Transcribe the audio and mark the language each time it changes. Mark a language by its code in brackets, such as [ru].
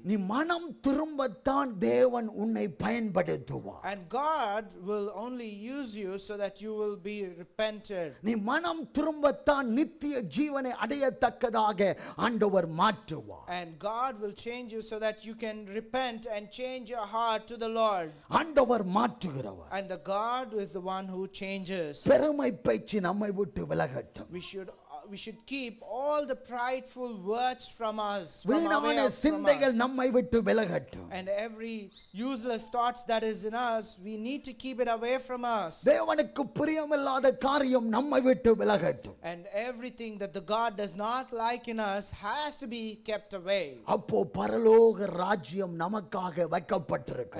[ta] நீ மனம் திரும்பத்தான் தேவன் உன்னை பயன்படுத்துவார். [en] And God will only use you so that you will be repented. [ta] நீ மனம் திரும்பத்தான் நித்திய ஜீவனை அடையத்தக்கதாக ஆண்டவர் மாற்றுவார். [en] And God will change you so that you can repent and change your heart to the Lord. [ta] ஆண்டவர் மாற்றுகிறவர். [en] And the God is the one who changes. [ta] பெருமை பேச்சு நம்மை விட்டு விலகட்டும். [en] We should keep all the prideful words from us, [ta] வீணான சிந்தைகள் நம்மை விட்டு விலகட்டும். [en] and every useless thoughts that is in us, we need to keep it away from us. [ta] தேவனுக்கு பிரியமில்லாத காரியம் நம்மை விட்டு விலகட்டும். [en] And everything that the God does not like in us has to be kept away. [ta] அப்போ பரலோக ராஜ்யம் நமக்காக வைக்கப்பட்டிருக்கு.